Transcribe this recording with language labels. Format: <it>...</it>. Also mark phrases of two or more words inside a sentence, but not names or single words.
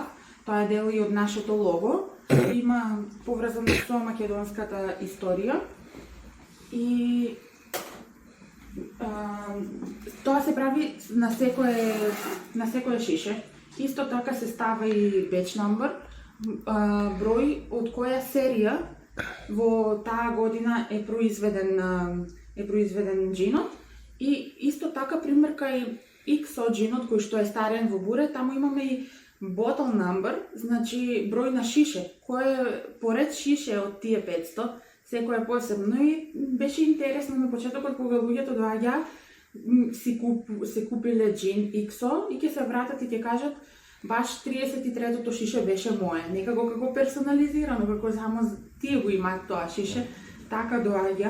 <mk>Тоа е дел и од нашето лого. Има поврзано со македонската историја. И тоа се прави на секое шише. Исто така се става и</mk> <en>batch number,</en> <mk>број од која серија во таа година е произведен джинот. И исто така, пример, кај XO джинот кој што е старен во буре, таму имаме и</mk> <en>bottle number,</en> <mk>значи број на шише, кој поред шише од тие 500, секој е посебно и беше интересно на почетокот кога луѓето доаѓа се купиле джин XO и ќе се вратат и ќе кажат баш 33-тото шише беше мое, некако како персонализирано, како само тие го имаат тоа шише, така доаѓа.</mk>